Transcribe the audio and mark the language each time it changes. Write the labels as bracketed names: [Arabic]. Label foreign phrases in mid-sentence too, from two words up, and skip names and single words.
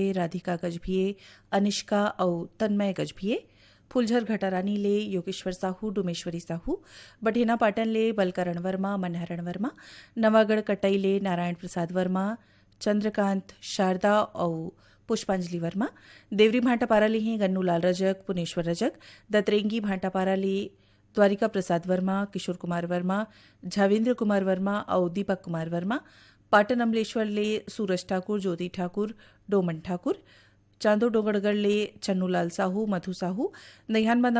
[Chhattisgarhi] राधिका गजभिये अनिष्का और तन्मय गजभिये फूलझर घटारानी ले योगेश्वर साहू डोमेश्वरी साहू बठेना पाटन ले बलकरण वर्मा मनहरण वर्मा नवागढ़ कटई ले नारायण प्रसाद वर्मा चंद्रकांत शारदा और पुष्पांजलि वर्मा देवरी भाटापारा ले हैं गन्नू लाल रजक पुनेश्वर रजक दतरेंगी भाटापारा ले द्वारिका प्रसाद वर्मा किशोर कुमार वर्मा झावेंद्र कुमार वर्मा और दीपक कुमार वर्मा पाटन अमलेश्वर ले सूरज ठाकुर ज्योति ठाकुर डोमन ठाकुर चांदो डोंगरगढ़ ले चन्नूलाल साहू मधु साहू नैहान बंदा